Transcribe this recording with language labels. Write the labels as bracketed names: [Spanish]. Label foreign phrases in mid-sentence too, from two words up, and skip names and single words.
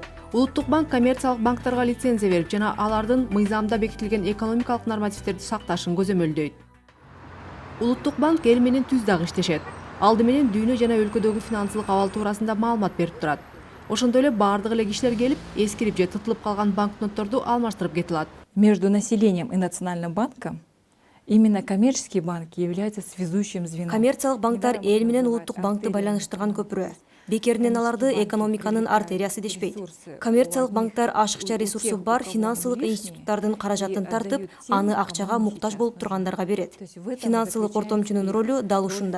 [Kyrgyz] Улуттук банк коммерциялык банктарга лицензия берип жана алардын мыйзамда бекитилген экономикалык нормативдерди сакташын көзөмөлдөйт. Улуттук банк эл менен түз дагы иштешет. Алды менен дүйнө жана өлкөдөгү финансылык абал туурасында маалымат берип турат. Ошондой эле баардык эле кишилер келип, эскирип же тытылып калган банкнотторду алмаштырып кете алат. [Russian] Между населением и Национальным банком именно коммерческие банки являются связующим звеном. [Kyrgyz] Коммерциялык банктар эл менен улуттук банкты байланыштырган көпүрө. Бекеринен аларды экономиканын артериясы дешпейт. Коммерциялык банктар ашыкча ресурсу бар финансылык институттардын каражатын тартып, аны акчага муктаж болуп тургандарга берет. Финансылык ортомчунун ролу дал ушунда.